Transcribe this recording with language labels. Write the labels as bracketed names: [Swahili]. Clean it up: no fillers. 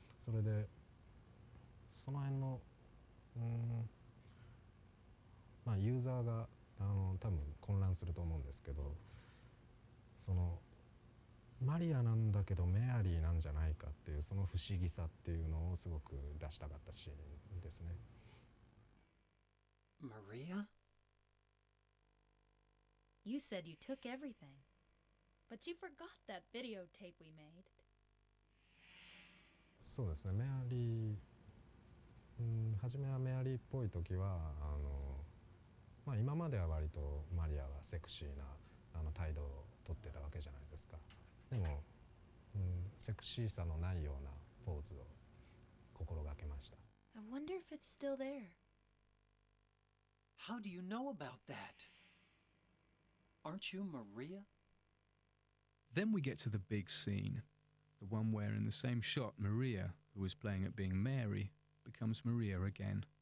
[Japanese] それでその辺のまあユーザーが多分混乱すると思うんですけど、そのマリアなんだけどメアリーなんじゃないかっていうその不思議さっていうのをすごく出したかったシーンですね。 [English] Maria? You said you took everything, but you forgot that videotape we made. [Japanese] そうですね、メアリー、初めはメアリーっぽい時はまあ、今までは割とマリアはセクシーな態度をとってたわけじゃないですか。でも、セクシーさのないようなポーズを心がけました。 [English] I wonder if it's still there. How do you know about that? Aren't you Maria? Then we get to the big scene, the one where in the same shot Maria, who was playing at being Mary, becomes Maria again.